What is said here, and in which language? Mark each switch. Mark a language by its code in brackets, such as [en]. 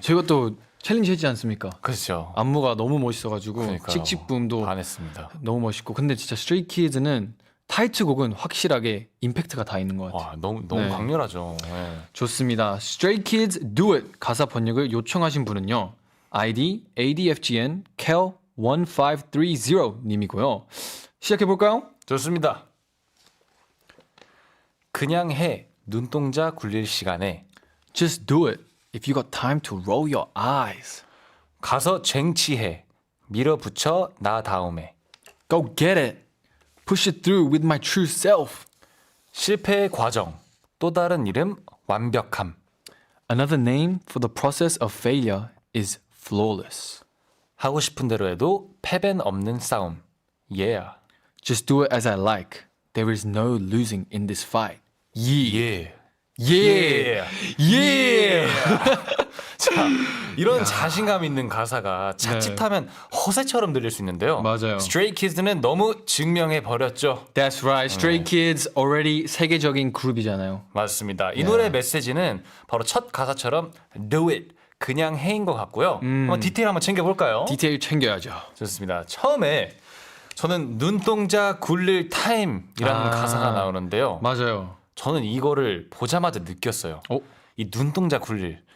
[ko] 저희가 또 챌린지 했지 않습니까? 그렇죠. 안무가 너무 멋있어가지고 그러니까요. 칙칙붐도 반했습니다. 너무 멋있고 근데 진짜 스트레이 키즈는 타이틀곡은 확실하게 임팩트가 다 있는 것 같아요. 와 너무 네. 강렬하죠. 네. 좋습니다. Stray Kids Do It 가사 번역을 요청하신 분은요. ID ADFGN Kel 1530 님이고요. 시작해 볼까요? 좋습니다. 그냥 해 눈동자 굴릴 시간에 [en] Just do it if you got time to roll your eyes. [ko] 가서 쟁취해 밀어붙여 나 다음에 [en] Go get it. Push it through with my true self. [ko] 실패의 과정 또 다른 이름 완벽함 [en] Another name for the process of failure is flawless. [ko] 하고 싶은 대로 해도 패배는 없는 싸움. [en] Yeah. Just do it as I like. There is no losing in this fight. Yeah. Yeah. Yeah. [ko] 자, 이런 자신감 있는 가사가 자칫하면 허세처럼 들릴 수 있는데요. 맞아요. Stray Kids는 너무 증명해 버렸죠. [en] That's right. [ko] Stray Kids already 세계적인 그룹이잖아요. 맞습니다. 이 노래 메시지는 바로 첫 가사처럼 [en] Do it. [ko] 그냥 해인 것 같고요. 한번 디테일 한번 챙겨볼까요? 디테일 챙겨야죠. 좋습니다. 처음에 저는 눈동자 굴릴 타임이라는 가사가 나오는데요. 맞아요. 저는 이거를 보자마자 느꼈어요. 이 눈동자 굴릴.